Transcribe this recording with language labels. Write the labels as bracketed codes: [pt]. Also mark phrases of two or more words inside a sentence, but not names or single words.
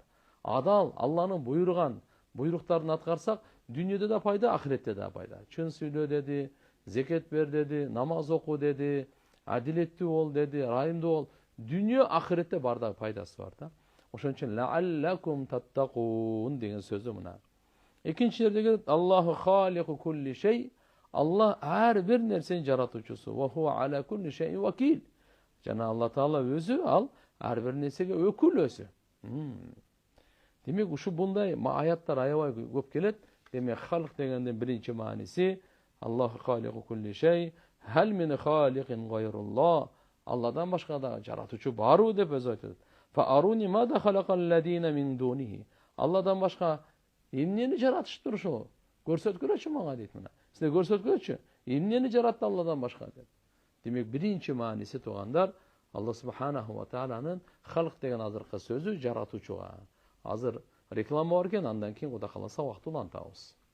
[ky] Адал Алланын буйруган буйруктарын аткарсак, дүйнөдө да пайда, ахиретте да пайда. Чын сүйлө деди, зекет бер деди, намаз оку деди, адилеттүү бол деди, райымдуу бол. Дүйнө ахиретте бардагы пайдасы бар да. Ошон үчүн [ar] لعلكم تتقون [ky] деген сөзү мына. Экинчи жерде келет [ar] الله خالق كل شيء. [ky] Алла ар бир нерсени жаратуучусу. [ar] وهو على كل شيء وكيل. [ky] Жана Алла Таала өзү ал ар бир нерсеге өкүл өзү. Демек ушу bunday аяттар аябай көп келет. Демек халк дегенден биринчи мааниси [ar] الله خالق كل شيء. هل من خالق غير الله. [ky] Алладан башка да жаратуучу барбы деп өзү айтат. [ar] فأروني ماذا خلق الذين من دونه. [ky] Алладан башка эмнени жаратыштыр ошо? Көрсөткүлөчү мага дейт мына. Силер көрсөткүлөчү. Эмнени жаратты Алладан башка деп. Демек биринчи мааниси тугандар Алла [ar] سبحانه وتعالى [ky] халк деген азыркы сөзү жаратуучуга. Азыр реклама бар экен, андан кийин Кудай кааласа убакыт улантабыз.